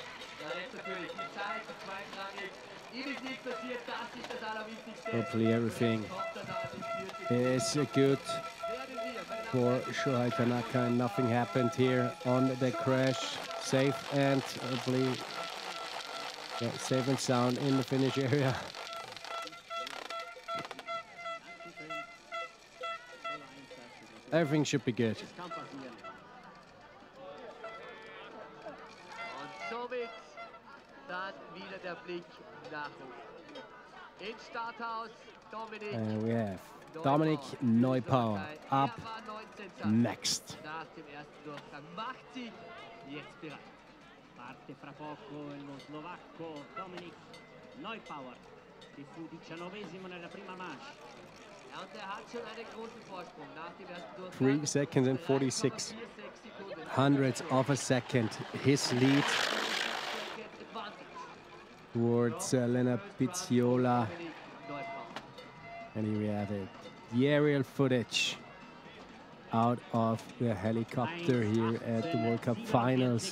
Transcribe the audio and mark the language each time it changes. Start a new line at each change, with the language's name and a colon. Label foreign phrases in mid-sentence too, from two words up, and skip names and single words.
English: Hopefully everything is good for Shohei Tanaka and nothing happened here on the crash. Safe and hopefully safe and sound in the finish area. Everything should be good.
German: Und somit dann wieder der Blick nach oben. Ins Starthaus Dominik.
English: And we have Dominik Neubauer up next.
German: Nach dem ersten Durchgang macht sich jetzt bereit.
Italian: Parte fra poco lo slovacco Dominik Neubauer, che fu 19esimo nella prima manche.
German: Und er hat schon einen großen Vorsprung nach dem ersten Durchgang.
English: 3 seconds and 46 hundredths of a second. His lead towards Lena Pizziola. And here we have it. The aerial footage out of the helicopter here at the World Cup Finals.